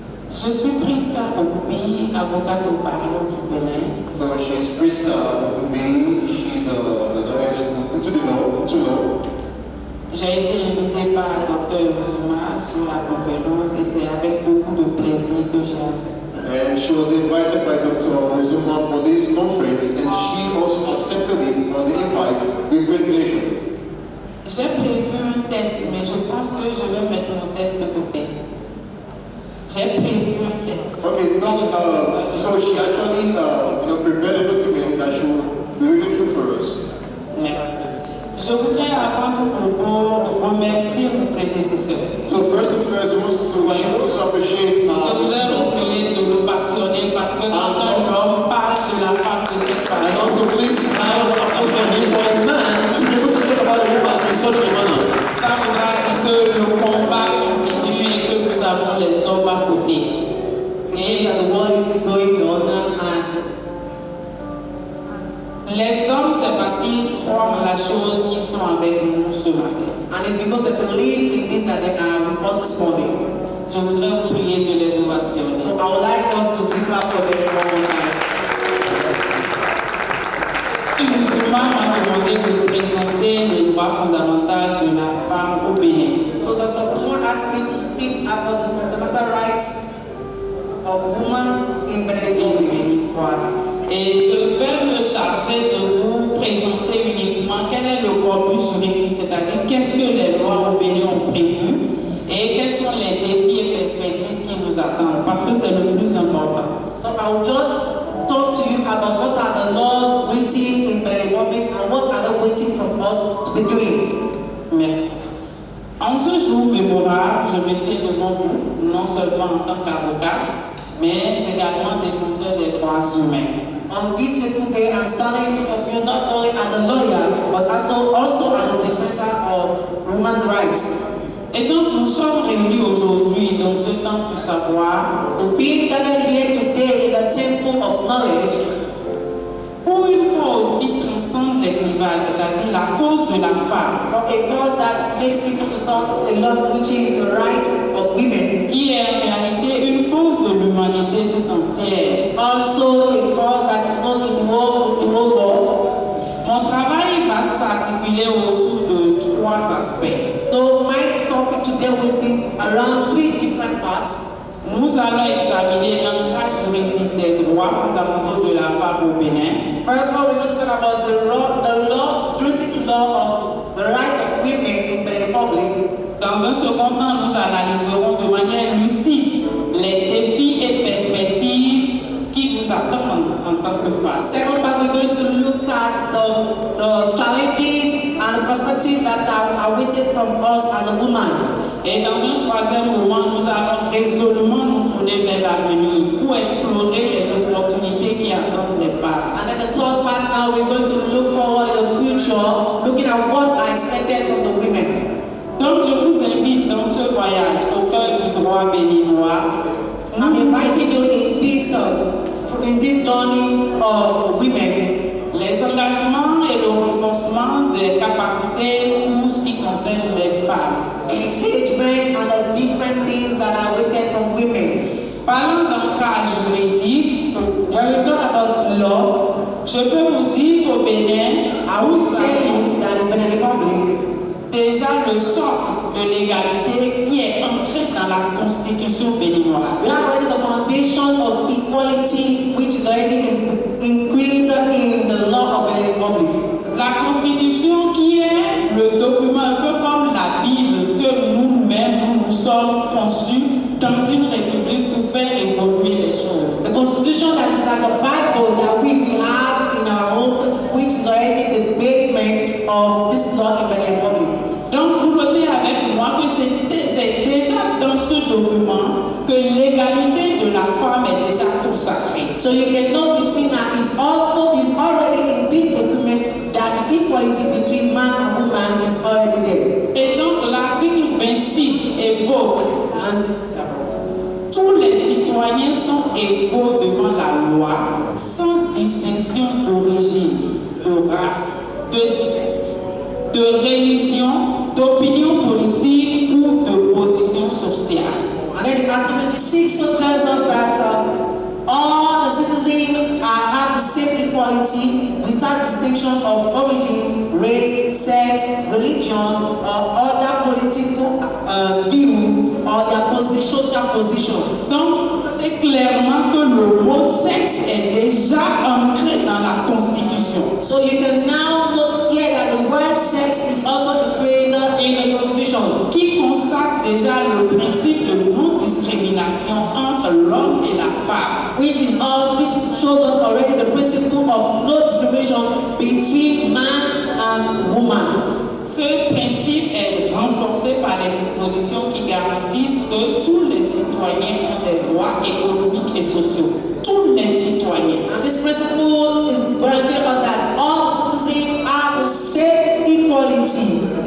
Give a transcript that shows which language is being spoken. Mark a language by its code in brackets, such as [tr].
[fr] Je suis Priska Ogunbi, avocate au barreau du Bénin. [en] So she's Priska Ogunbi. She's the lawyer into the law. [fr] J'ai été invitée par Dr. Ousuma sur la conférence et c'est avec beaucoup de plaisir que j'ai accepté. [en] And she was invited by Dr. Zuma for this conference, and she also accepted it on the invite with great pleasure. [fr] J'ai prévu un test, mais je pense que je vais mettre mon test de côté. J'ai prévu un test. [en] Okay, so she actually prepared a document that she will be reading through for us. [fr] Merci. Je voudrais avant tout propos remercier mon prédécesseur. [en] So first and first, she wants to appreciate [fr] Je voudrais vous prier de l'ovationner parce que quand un homme parle de la femme de cette façon, [en] and also please, of course, for a man to be able to talk about a woman in such a manner. [fr] ça voudra dire que le combat continue et que nous avons les hommes à côté. Et [en] the war is going on and [fr] les hommes, c'est parce qu'ils croient en la chose qu'ils sont avec nous ce matin. [en] And it's because they believe in this that they are with us this morning. [fr] Je voudrais vous prier de les ovationner. [en] So I would like us to still clap for them one more time. [fr] Le musulman m'a demandé de présenter les droits fondamentaux de la femme au Bénin. [en] So Dr. Ousmane asked me to speak about the fundamental rights of women in Benin. [fr] Et je vais me charger de vous présenter uniquement quel est le corpus juridique, c'est-à-dire qu'est-ce que les lois au Bénin ont prévu et quels sont les défis et perspectives qui nous attendent, parce que c'est le plus important. [en] So I will just talk to you about what are the laws waiting in the Republic and what are they waiting from us to be doing. [fr] Merci. En ce jour mémorable, je me tiens devant vous, non seulement en tant qu'avocat, mais également défenseur des droits humains. [en] On this fateful day, I'm standing in front of you not only as a lawyer, but also as a defensor of human rights. [fr] Et donc, nous sommes réunis aujourd'hui dans ce temple du savoir, [en] being gathered here today in the temple of knowledge, [fr] pour une cause qui transcende les clivages, c'est-à-dire la cause de la femme. [en] For a cause that makes people to talk a lot, which is the right of women. [fr] Qui est en réalité une cause de l'humanité tout entière. [en] It's also a cause that is not in the whole world. [fr] Mon travail va s'articuler autour de trois aspects. [en] So my topic today will be around three different parts. [fr] Nous allons examiner l'ancrage juridique des droits fondamentaux de la femme au Bénin. [en] First of all, we're going to talk about the juridic law of the right of women in the Republic. [fr] Dans un second temps, nous analyserons de manière lucide les défis et perspectives qui nous attendent en tant que femmes. [en] Second part, we're going to look at the challenges and the perspectives that are waiting from us as a woman. [fr] Et dans un troisième moment, nous allons résolument nous tourner vers l'avenir pour explorer les opportunités qui attendent les femmes. [en] And then the third part now, we're going to look forward in the future, looking at what are expected from the women. [fr] Donc je vous invite dans ce voyage au cœur du droit béninois. [en] I'm inviting you in this journey of women. [fr] Les engagements et le renforcement des capacités pour ce qui concerne les femmes. [en] Engagement and the different things that are waiting from women. [fr] Parlant d'ancrage juridique, [en] when we talk about law, [fr] je peux vous dire qu'au Bénin, [en] I will tell you that in Benin Republic, [fr] déjà le socle de l'égalité qui est ancré dans la constitution béninoise. [en] We have already the foundation of equality which is already included in the law of the Republic. [fr] La Constitution qui est le document un peu comme la Bible que nous-mêmes nous sommes conçus dans une république pour faire évoluer les choses. [en] The Constitution that is like a Bible that we have in our homes, which is already the basement of this law in the Republic. [fr] Donc vous notez avec moi que c'est déjà dans ce document que l'égalité de la femme est déjà consacrée. [en] So you can know between that it's already in this document that the equality between man and woman is already there. [fr] Et donc l'article 26 évoque tous les citoyens sont égaux devant la loi sans distinction d'origine, de race, de sexe, de religion, d'opinion politique ou de position sociale. [en] And then the Article 26 tells us that all the citizens have the same equality without distinction of origin, race, sex, religion, or other political view or their social position. [fr] Donc, c'est clairement que le mot sexe est déjà ancré dans la Constitution. [en] So you can now note here that the word sex is also included in the Constitution, [fr] Qui consacre déjà le principe de non-discrimination entre l'homme et la femme. [en] which shows us already the principle of no discrimination between man and woman. [fr] Ce principe est renforcé par les dispositions qui garantissent que tous les citoyens ont des droits économiques et sociaux. Tous les citoyens. [en] And this principle is guaranteeing us that all the citizens have the same equality.